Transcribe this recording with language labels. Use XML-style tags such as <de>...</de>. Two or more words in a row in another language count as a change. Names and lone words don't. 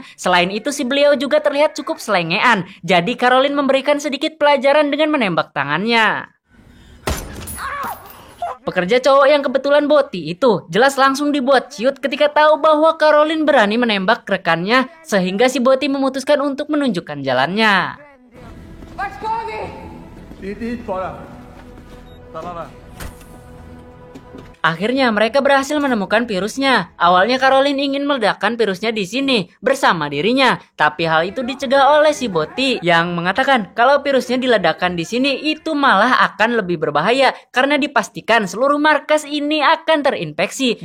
<id>Selain itu si beliau juga terlihat cukup selengean. Jadi Caroline memberikan sedikit pelajaran dengan menembak tangannya. Pekerja cowok yang kebetulan boti itu jelas langsung dibuat ciut ketika tahu bahwa Caroline berani menembak rekannya, sehingga si boti memutuskan untuk menunjukkan jalannya.</id> <sv>Vart ska vi? Dit bara. Stanna där.</sv> <id>Akhirnya mereka berhasil menemukan virusnya. Awalnya Caroline ingin meledakkan virusnya di sini bersama dirinya, tapi hal itu dicegah oleh si boti yang mengatakan kalau virusnya diledakkan di sini itu malah akan lebih berbahaya karena dipastikan seluruh markas ini akan terinfeksi.</id>